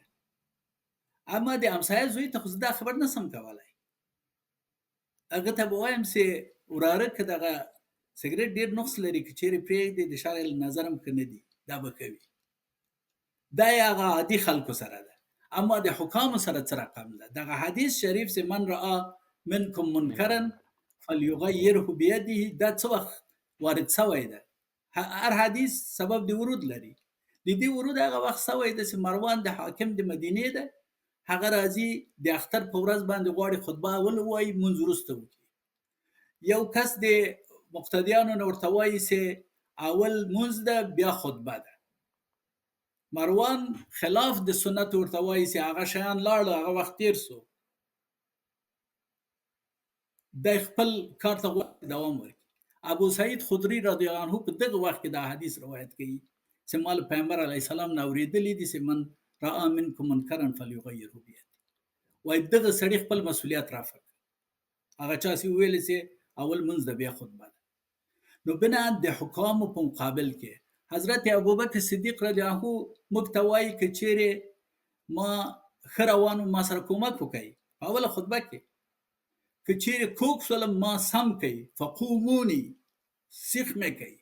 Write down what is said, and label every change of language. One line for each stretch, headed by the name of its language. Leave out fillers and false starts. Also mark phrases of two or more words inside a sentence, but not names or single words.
Pashto: اما د همسایه زوی ته خو زه دا خبر نه سم کولی. هغه ته به وایم چې وراره که دغه سګرټ ډېر نقص لري، که چېرې پرېږدې د شرع نظر هم ښه نه دي، دا به کوي. دا یې هغه عادي خلکو سره ده. اما د حکامو سره څه رقم ده؟ دغه حدیث شریف چې
Arabic: من رأى منکم منکرا فلیغیره بیده،
Pashto: دا څه وخت وارد شوی ده؟ هر حدیث سبب د ورود لري. د دې ورود هغه وخت شوی ده چې مروان د حاکم د مدینې ده، هغه راځي د اختر په ورځ باندې غواړي خطبه اول ووایي، مونځ وروسته وکړي. یو کس د مقتدیانو نه ورته وایي چې اول مونځ ده بیا خطبه ده. مروان خلاف د سنت ورته وایي چې هغه شیان لاړه، هغه وخت تیر سو. د خپل کار ته دوام ورکړي. ابو سعید خدری
Arabic: رضی الله عنه
Pashto: په دغه وخت کې دا حدیث روایت کوي چې مال پیغمبر
Arabic: علیه السلام
Pashto: نه اورېدلی دي چې
Arabic: من رأى منکم منکرا فلیغیره بیده.
Pashto: وایي دغه سړي خپل مسؤلیت رافع کړ. هغه چا چې وویل چې اول منځ د بیا خطبه ده. نو بنا د حکامو په مقابل کې حضرت ابوبکر صدیق
Arabic: رضی الله عنه
Pashto: موږ ته وایي که چیرې ما ښه روان ما سره کومک وکړي په اوله خطبه کې، که چیرې کوږ شولم ما سم کوي، فقوموني سیخ مې کوي.